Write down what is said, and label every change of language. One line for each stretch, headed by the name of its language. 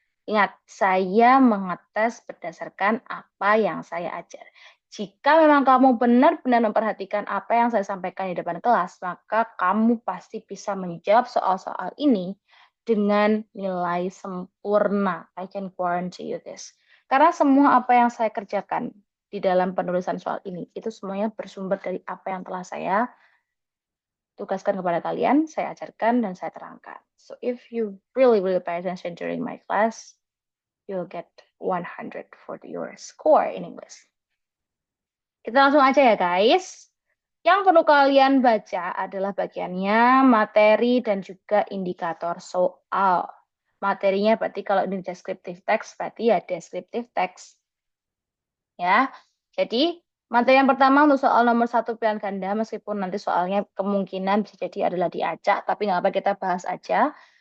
Indonesian: Ingat, saya mengetes berdasarkan apa yang saya ajar. Jika memang kamu benar-benar memperhatikan apa yang saya sampaikan di depan kelas, maka kamu pasti bisa menjawab soal-soal ini dengan nilai sempurna.
English: I can guarantee you this.
Indonesian: Karena semua apa yang saya kerjakan di dalam penulisan soal ini, itu semuanya bersumber dari apa yang telah saya tugaskan kepada kalian, saya ajarkan, dan saya terangkan.
English: So if you really pay attention during my class, you'll get 100 for your score in English.
Indonesian: Kita langsung aja ya guys. Yang perlu kalian baca adalah bagiannya materi dan juga indikator soal. Materinya berarti kalau ini descriptive text, berarti ya descriptive text. Ya, jadi materi yang pertama untuk soal nomor satu pilihan ganda, meskipun nanti soalnya kemungkinan bisa jadi adalah diacak, tapi nggak apa kita bahas aja.